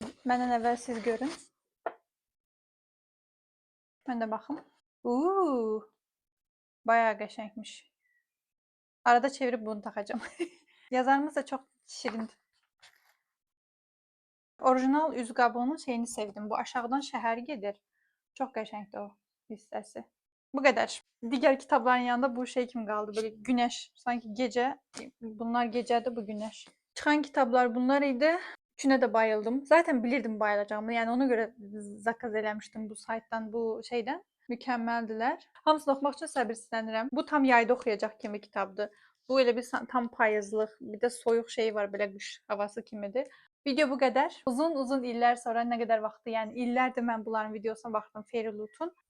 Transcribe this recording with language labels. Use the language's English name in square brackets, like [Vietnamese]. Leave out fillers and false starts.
[Azerbaijani] Məndən əvvəl siz görün. Mən də baxım. Uuu. Bayağı qəşəngmiş. [Turkish] Arada çevirip bunu takacağım. Yazarımız da çok şirin. [Azerbaijani] Orijinal üz qabığının şeyini sevdim. Bu aşağıdan şəhər gedir. Çok qəşəngdir o hissəsi. [Turkish] Bu kadar. Diğer kitapların yanında bu şey kim kaldı? Böyle güneş. Sanki gece. [Azerbaijani] Bunlar gecədir, bu güneş. Çıxan kitaplar bunlar idi. [Turkish] Üçüne de bayıldım. [Azerbaijani] Zaten bilirdim bayılacağımı. Yani ona göre zakaz eləmişdim bu saytdan, bu şeydən. Mükəmməldirlər. Hamısını oxumaq üçün səbirsizlənirəm. Bu tam yayda oxuyacaq kimi kitabdır. Bu elə bir tam payızlıq, bir də soyuq şey var, belə qış havası kimidir. Video bu qədər. Uzun uzun illər sonra, nə qədər vaxtı, yəni illərdir mən bunların videosuna baxdım, Fairyloot'un.